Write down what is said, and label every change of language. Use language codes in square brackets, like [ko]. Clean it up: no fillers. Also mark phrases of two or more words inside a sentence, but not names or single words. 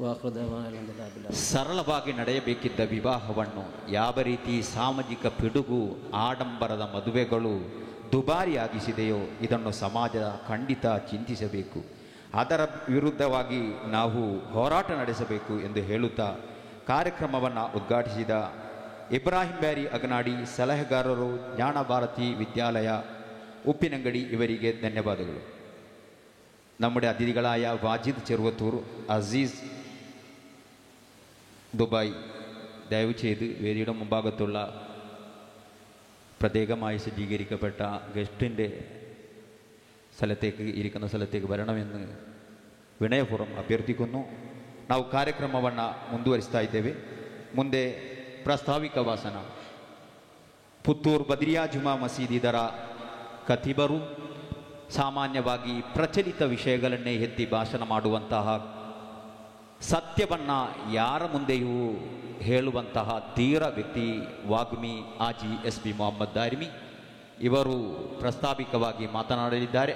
[kn] ಸರಳವಾಗಿ ನಡೆಯಬೇಕಿದ್ದ ವಿವಾಹವನ್ನು ಯಾವ ರೀತಿ ಸಾಮಾಜಿಕ ಪಿಡುಗು, ಆಡಂಬರದ ಮದುವೆಗಳು ದುಬಾರಿಯಾಗಿಸಿದೆಯೋ ಇದನ್ನು ಸಮಾಜ ಖಂಡಿತ ಚಿಂತಿಸಬೇಕು. ಅದರ ವಿರುದ್ಧವಾಗಿ ನಾವು ಹೋರಾಟ ನಡೆಸಬೇಕು ಎಂದು ಹೇಳುತ್ತಾ ಕಾರ್ಯಕ್ರಮವನ್ನು ಉದ್ಘಾಟಿಸಿದ ಇಬ್ರಾಹಿಂ ಬ್ಯಾರಿ ಅಗನಾಡಿ, ಸಲಹೆಗಾರರು, ಜ್ಞಾನ ಭಾರತಿ ವಿದ್ಯಾಲಯ ಉಪ್ಪಿನಂಗಡಿ, ಇವರಿಗೆ ಧನ್ಯವಾದಗಳು. [ml] നമ്മുടെ അതിഥികളായ വാജിദ് ചെറുവത്തൂർ, അസീസ് ദുബായ്, ദയവ് ചെയ്ത് വേദിയുടെ മുമ്പാകത്തുള്ള പ്രത്യേകമായി സജ്ജീകരിക്കപ്പെട്ട ഗസ്റ്റിൻ്റെ ഇരിക്കുന്ന സ്ഥലത്തേക്ക് വരണമെന്ന് ವಿನಯಪೂರ್ವಕ ಅಭ್ಯರ್ಥಿക്കുന്നു. [kn] ನಾವು ಕಾರ್ಯಕ್ರಮವನ್ನು ಮುಂದುವರಿಸ್ತಾ ಇದ್ದೇವೆ. ಮುಂದೆ ಪ್ರಾಸ್ತಾವಿಕ ಭಾಷಣ ಪುತ್ತೂರು ಬದ್ರಿಯಾ ಜುಮಾ ಮಸೀದಿ ಇದರ ಖತೀಬರು ಸಾಮಾನ್ಯವಾಗಿ ಪ್ರಚಲಿತ ವಿಷಯಗಳನ್ನೇ ಎತ್ತಿ ಭಾಷಣ ಮಾಡುವಂತಹ, ಸತ್ಯವನ್ನು ಯಾರ ಮುಂದೆಯೂ ಹೇಳುವಂತಹ ಧೀರ ವ್ಯಕ್ತಿ ವಾಗ್ಮಿ ಹಾಜಿ SB ಮೊಹಮ್ಮದ್ ದಾರಿಮಿ ಇವರು ಪ್ರಸ್ತಾವಿಕವಾಗಿ ಮಾತನಾಡಲಿದ್ದಾರೆ.